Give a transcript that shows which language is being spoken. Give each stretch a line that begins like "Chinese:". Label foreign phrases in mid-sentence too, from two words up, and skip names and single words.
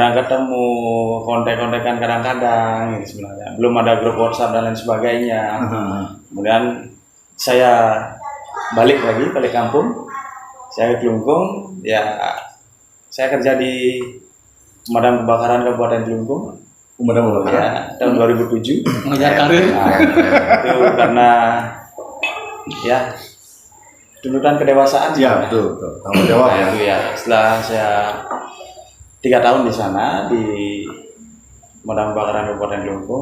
Indonesian: Jarang ketemu, kontek-kontekan kadang-kadang gitu sebenarnya. Belum ada grup WhatsApp dan lain sebagainya. Kemudian saya balik kampung. Saya ke Klungkung, ya saya kerja di pemadam kebakaran Kabupaten Klungkung. Pemadam kebakaran. Ya, tahun 2007. Mengejar karir. Nah, itu karena ya tuntutan kedewasaan. Iya betul. Tanggung jawab ya. Itu ya. Setelah saya 3 tahun di sana di pemadam kebakaran Kabupaten Klungkung.